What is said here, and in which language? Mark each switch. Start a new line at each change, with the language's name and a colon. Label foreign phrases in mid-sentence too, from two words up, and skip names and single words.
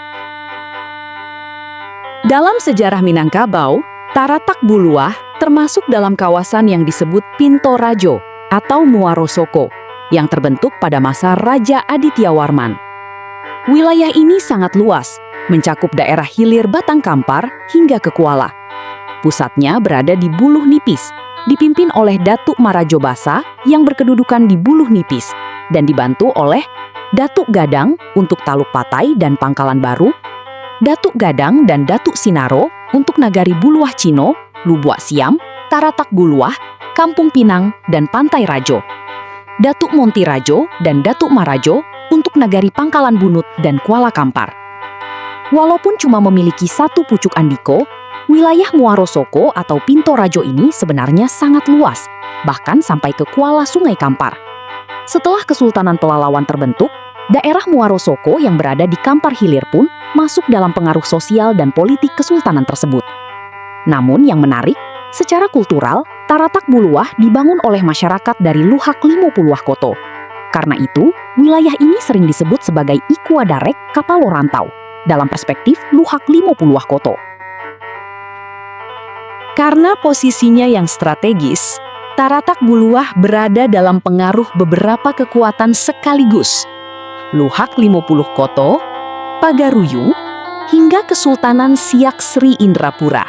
Indonesian: Dalam sejarah Minangkabau, Taratak Buluah termasuk dalam kawasan yang disebut Pinto Rajo atau Muaro Soko yang terbentuk pada masa Raja Aditya Warman. Wilayah ini sangat luas, mencakup daerah hilir Batang Kampar hingga ke Kuala. Pusatnya berada di Buluh Nipis, dipimpin oleh Datuk Marajo Basa yang berkedudukan di Buluh Nipis dan dibantu oleh Datuk Gadang untuk Taluk Patai dan Pangkalan Baru, Datuk Gadang dan Datuk Sinaro untuk Nagari Buluah Cino, Lubuak Siam, Taratak Buluah, Kampung Pinang, dan Pantai Rajo. Datuk Monti Rajo dan Datuk Marajo untuk Nagari Pangkalan Bunut dan Kuala Kampar. Walaupun cuma memiliki satu pucuk andiko, wilayah Muaro Soko atau Pinto Rajo ini sebenarnya sangat luas, bahkan sampai ke Kuala Sungai Kampar. Setelah Kesultanan Pelalawan terbentuk, daerah Muaro Soko yang berada di Kampar Hilir pun masuk dalam pengaruh sosial dan politik kesultanan tersebut. Namun yang menarik, secara kultural, Taratak Buluah dibangun oleh masyarakat dari Luhak Limo Puluah Koto. Karena itu, wilayah ini sering disebut sebagai Ikuadarek Kapalo Rantau, dalam perspektif Luhak Limo Puluah Koto. Karena posisinya yang strategis, Taratak Buluah berada dalam pengaruh beberapa kekuatan sekaligus. Luhak 50 Koto, Pagaruyung, hingga Kesultanan Siak Sri Indrapura.